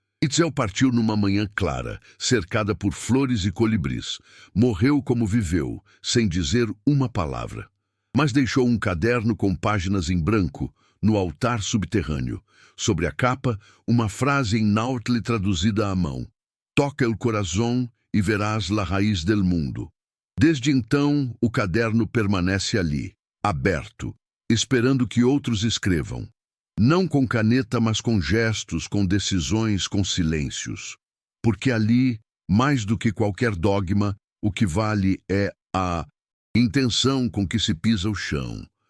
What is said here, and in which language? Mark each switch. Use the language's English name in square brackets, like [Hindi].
[Portuguese] Itzel partiu numa manhã clara, cercada por flores e colibris. Morreu como viveu, sem dizer uma palavra. Mas deixou um caderno com páginas em branco, no altar subterrâneo. Sobre a capa, uma frase em náutle traduzida à mão. [Spanish] Toca el corazón e verás la raiz del mundo. [Portuguese] Desde então, o caderno permanece ali, aberto, esperando que outros escrevam. Não com caneta, mas com gestos, com decisões, com silêncios. Porque ali, mais do que qualquer dogma, o que vale é a intenção com que se pisa o chão.